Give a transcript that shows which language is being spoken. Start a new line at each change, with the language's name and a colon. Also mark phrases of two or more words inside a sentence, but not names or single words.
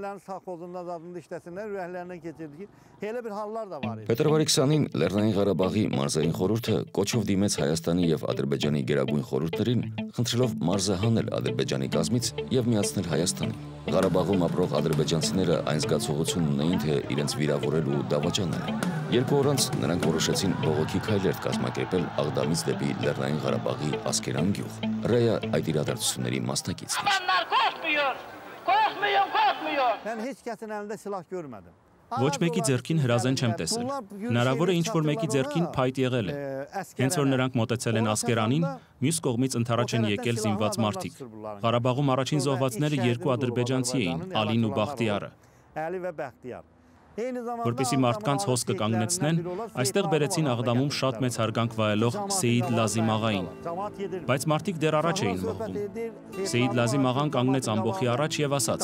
Armenian: Փետրվարի 20-ին Լեռնային Ղարաբաղի մարզային խորհուրդը կոչով դիմեց Հայաստանի եւ Ադրբեջանի գերագույն խորհուրդներին, խնդրելով մարզը հանել Ադրբեջանի կազմից եւ միացնել Հայաստանին։ Ղարաբաղում ապրող ադրբեջանցիները այն զգացողությունն ունեին, թե իրենց վիրավորել ու դավաճանել։ Երկու օր անց նրանք որոշեցին բողոքի քայլեր կազմակերպել Աղդամից դեպի Լեռնային Ղարաբաղի Ասկերան գյուղ։ Ռեյը այդ իրադարձությունների մասնակիցն էր։
Azerbaijani: Ben hiç kəsin əlində silah görmədim.
Armenian: Ոչ մեկի ձեռքին հրազեն չեմ տեսել։ Հնարավոր է ինչ-որ մեկի ձեռքին փայտ եղել է։ Հենց որ նրանք մոտեցել են Ասկերանին, մյուս կողմից ընթരാճ են եկել զինված մարդիկ։ Ղարաբաղում առաջին զոհվածները երկու ադրբեջանցի էին՝ Ալին ու Բախտիարը։ Որպեսզի մարդկանց հոսքը կանգնեցնեն, այստեղ բերեցին Աղդամում շատ մեծ հարգանք վայելող Սեյիդ Լազիմ աղային։ Բայց մարդիկ դեռ առաջ էին մղվում։ Սեյիդ Լազիմ աղան կանգնեց ամբոխի առաջ եւ ասաց.